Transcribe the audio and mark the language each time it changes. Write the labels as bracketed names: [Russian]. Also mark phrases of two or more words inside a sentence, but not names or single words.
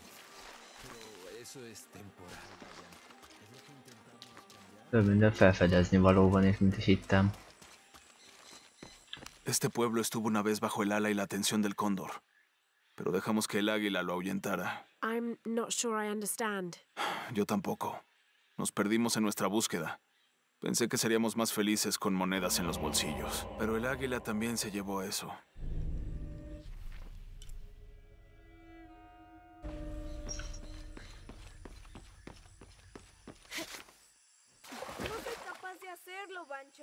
[Spanish] Pero eso es temporal, vaya. Es lo que intentamos cambiar. [Hungarian] Több minden felfedezni való van itt, mint is hittem. [Spanish] Este pueblo estuvo una vez bajo el ala y la atención del cóndor, pero dejamos que el águila lo ahuyentara. [English] I'm not sure I understand. [Spanish] Yo tampoco. Nos perdimos en nuestra búsqueda. Pensé que seríamos más felices con monedas en los bolsillos, pero el águila también se llevó eso. Bancho.